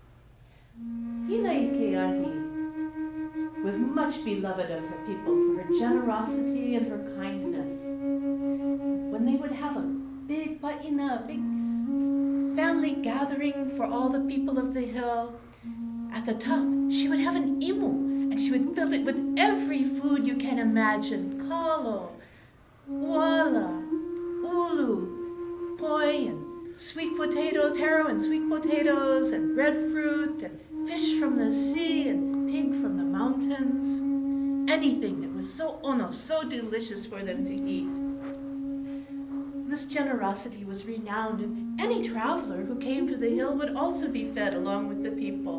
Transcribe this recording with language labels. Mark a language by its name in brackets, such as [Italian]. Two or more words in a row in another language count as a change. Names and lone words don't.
[English] Hina Ikeahi was much beloved of her people for her generosity and her kindness. When they would have a big pa'ina, a big family gathering for all the people of the hill, at the top she would have an imu, and she would fill it with every food you can imagine: [Hawaiian] kalo, uala, ulu, poi, [English] and sweet potatoes, taro and sweet potatoes, and breadfruit, and fish from the sea, and pig from the mountains. Anything that was so so delicious for them to eat. This generosity was renowned, and any traveler who came to the hill would also be fed along with the people.